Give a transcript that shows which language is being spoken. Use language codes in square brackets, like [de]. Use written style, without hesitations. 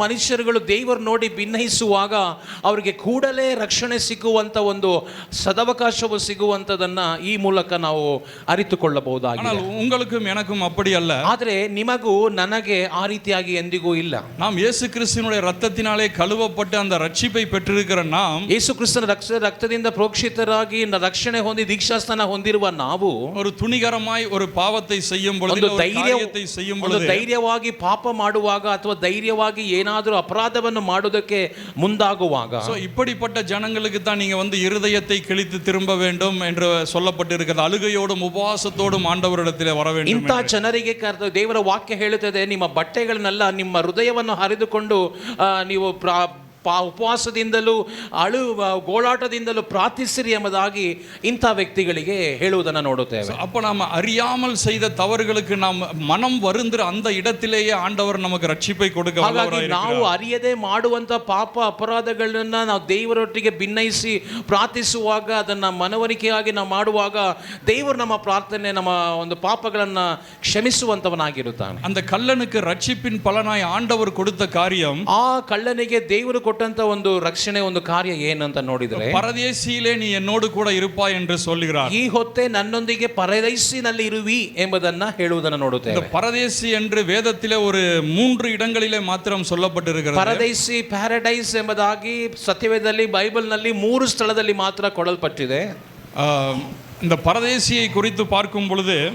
[kn] ಮನುಷ್ಯರುಗಳು ದೇವರು ನೋಡಿ ಭಿನ್ನಯಿಸುವಾಗ ಅವರಿಗೆ ಕೂಡಲೇ ರಕ್ಷಣೆ ಸಿಗುವಂತ ಒಂದು ಸದವಕಾಶವು ಸಿಗುವಂತದನ್ನ ಈ ಮೂಲಕ ನಾವು ಅರಿತುಕೊಳ್ಳಬಹುದಾಗಿದೆ. [ta] ஆனால் உங்களுக்கும் எனக்கும் அப்படி அல்ல. [kn] ಆದರೆ ನಿಮಗೂ ನನಗೆ ಆ ರೀತಿಯಾಗಿ ಎಂದಿಗೂ ಇಲ್ಲ. [ta] நாம் இயேசு கிறிஸ்துவினுடைய இரத்தத்தினாலே கழுவப்பட்டு அந்த ரட்சிப்பை பெற்றிருக்கிற நாம், [kn] ಯೇಸು ಕ್ರಿಸ್ತನ ರಕ್ತದಿಂದ ಪ್ರೋಕ್ಷಿತರಾಗಿ ರಕ್ಷಣೆ ಹೊಂದಿ ದೀಕ್ಷಾಸ್ನಾನ ಹೊಂದಿರುವ ನಾವು [ta] ஒரு துணிகரமாய் ஒரு பாவத்தை செய்யும் பொழுது, ஒரு காரியத்தை செய்யும் பொழுது, [kn] ಧೈರ್ಯವಾಗಿ ಪಾಪ ಮಾಡುವಾಗ ಅಥವಾ ಧೈರ್ಯವಾಗಿ ಏನಾದರೂ ಅಪರಾಧವನ್ನು ಮಾಡುವುದಕ್ಕೆ ಮುಂದಾಗುವಾಗ, [ta] சோ இப்படிப்பட்ட ஜனங்களுக்கு தான் நீங்க இருதயத்தை கிழித்து திரும்ப வேண்டும் என்று சொல்லப்பட்டிருக்கிறது. அழுகையோடும் உபவாசத்தோடும் ஆண்டவரிடத்திலே வர வேண்டும். [kn] ಇಂಥ ಜನರಿಗೆ ದೇವರ ವಾಕ್ಯ ಹೇಳುತ್ತದೆ, ನಿಮ್ಮ ಬಟ್ಟೆಗಳನ್ನೆಲ್ಲ ನಿಮ್ಮ ಹೃದಯವನ್ನು ಹರಿದುಕೊಂಡು ನೀವು ಉಪವಾಸದಿಂದಲೂ ಗೋಳಾಟದಿಂದಲೂ ಪ್ರಾರ್ಥಿಸಿರಿ ಎಂಬುದಾಗಿ ಇಂಥ ವ್ಯಕ್ತಿಗಳಿಗೆ ಹೇಳುವುದನ್ನು ನೋಡುತ್ತೇವೆ. [ta] அப்ப நாம் அறியாமல் செய்த தவறுகளுக்கு நாம் மனம் வருந்துற அந்த இடத்திலேயே ஆண்டவர் நமக்கு ரட்சிப்பை கொடுக்க [kn] ಹಾಗಾಗಿ ನಾವು ಅರಿಯದೆ ಮಾಡುವಂತ ಪಾಪ ಅಪರಾಧಗಳನ್ನ ನಾವು ದೇವರೊಟ್ಟಿಗೆ ಭಿನ್ನಯಿಸಿ ಪ್ರಾರ್ಥಿಸುವಾಗ, ಅದನ್ನ ಮನವರಿಕೆಯಾಗಿ ನಾವು ಮಾಡುವಾಗ ದೇವರು ನಮ್ಮ ಪ್ರಾರ್ಥನೆ, ನಮ್ಮ ಒಂದು ಪಾಪಗಳನ್ನ ಕ್ಷಮಿಸುವಂತವನಾಗಿರುತ್ತಾನೆ. [ta] அந்த கள்ளனுக்கு ரட்சிப்பின் பலனாய் ஆண்டவர் கொடுத்த காரியம், [kn] ಆ ಕಳ್ಳನಿಗೆ ದೇವರು ಕೊಟ್ಟಂತ ಒಂದು ರಕ್ಷಣೆ, ಒಂದು ಕಾರ್ಯ ಏನಂತ ನೋಡಿದ್ರೆ, [ta] ಪರದೇಶಿயிலே ನೀ என்னோடு கூட இருப்பாய் என்று சொல்கிறார். [kn] ಈ ಹೊತ್ತೆ ನನ್ನೊಂದಿಗೆ ಪರದೇಶಿನಲ್ಲಿ ಇರುವಿ ಎಂಬುದನ್ನ ಹೇಳುವುದನ್ನು ನೋಡುತ್ತೇವೆ. [ta] ಪರದೇಶಿ என்று வேதத்திலே ஒரு 3 இடங்களிலே மாத்திரம் சொல்லப்பட்டிருக்கிறது. [kn] ಪರದೇಶಿ, ಪ್ಯಾರಡೈಸ್ ಎಂಬುದಾಗಿ ಸತ್ಯವೇದದಲ್ಲಿ, ಬೈಬಲ್ನಲ್ಲಿ 3 ಸ್ಥಳದಲ್ಲಿ ಮಾತ್ರ ಕೊಡಲ್ಪಟ್ಟಿದೆ. [ta] இந்த பரதேசியை குறித்து பார்க்கும் பொழுது,